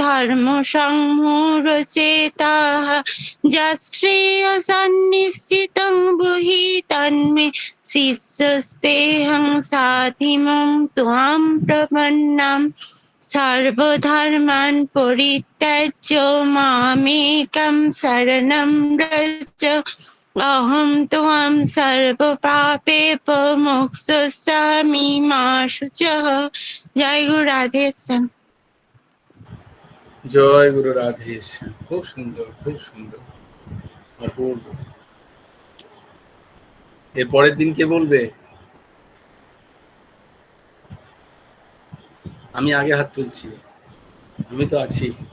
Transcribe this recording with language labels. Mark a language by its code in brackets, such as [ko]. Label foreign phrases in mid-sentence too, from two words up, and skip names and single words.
[sa] धर्मसंमूढचेताः यच्छ्रेयसन्निश्चितं ब्रूहि तन्मे शिष्यस्तेऽहं साधिमं त्वां प्रपन्नम् सर्वधर्मान् परित्यज्य मामेकं शरणं व्रज अहं त्वां सर्वपापेभ्यो मोक्षयिष्यामि मा शुचः। [bn] जय गुरु राधे श्याम। জয় গুরু রাধে শ্যাম। খুব সুন্দর, খুব সুন্দর, অপূর্ব। এর পরের দিন কে বলবে? আমি আগে হাত তুলছি, আমি তো আছি।